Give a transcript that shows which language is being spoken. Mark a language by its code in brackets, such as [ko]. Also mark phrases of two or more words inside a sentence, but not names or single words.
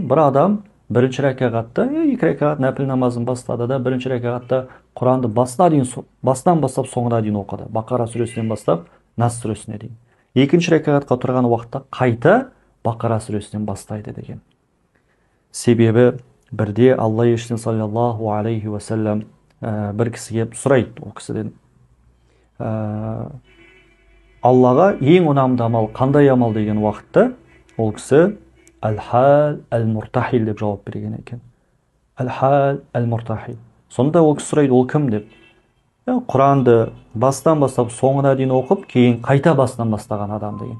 [kk] Бір адам бірінші рәкағатта, екі рәкағат нәпіл намазын бастады да, бірінші рәкағатта Құранды басынан бастап соңына дейін оқыды. Бақара сүресінен бастап Нас сүресіне дейін. Екінші рәкағатқа тұрған уақытта қайта Бақара сүресінен бастайды деген. Себебі бірде Алла елшісі [ar] صلى الله عليه وسلم [kk] бір кісіге сұрайды, ол кісіден: Аллаға ең ұнамды амал қандай амал деген уақытта ол кісі [ar] الحال المرتحل [kk] деп жауап берген екен. [ar] الحال المرتحل. [kk] Сонда ол кісі сұрайды, ол кім деп? Құранды бастан бастап соңына дейін оқып, кейін қайта басынан бастаған адам деген.